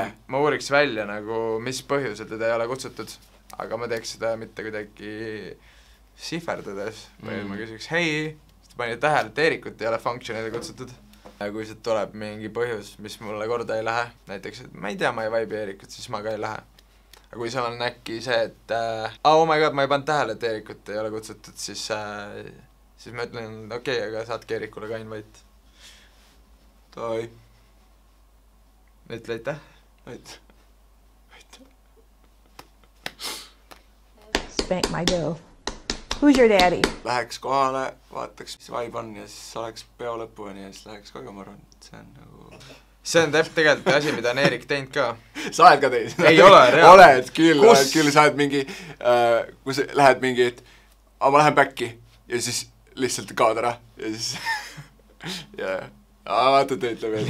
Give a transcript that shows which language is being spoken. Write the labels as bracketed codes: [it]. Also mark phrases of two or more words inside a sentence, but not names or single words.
[et] Ma uuriks välja, nagu, mis põhjusel teda ei ole kutsutud, aga ma teeks seda mitte kuidagi sihverdades. Või ma küsiks, hei, sa panid tähele, et Eerikut ei ole functionile kutsutud. Kui see tuleb mingi põhjus, mis mulle korda ei lähe, näiteks, et ma ei tea, ma ei vaibi Eerikut, siis ma ka ei lähe. Aga kui seal on äkki see, et [en] oh my god, [et] ma ei pannud tähele, et Eerikut ei ole kutsutud, siis ma ütlen, okei, aga saadki Eerikule ka invite. Toi. Ütle aitäh. Aitäh. [en] Spank my dough. Who's your daddy? [et] Läheks kohale, vaataks, mis vibe on ja siis oleks peo lõpuni ja siis läheks kogu, ma arvan, et see on nagu... See on tegelikult asi, mida on Eerik teinud ka. Sa oled ka teinud? Ei ole, reaalne. Oled küll, sa oled mingi, kui sa lähed mingi, et ma lähen backi ja siis lihtsalt kaod ära ja siis vaata ütleb, et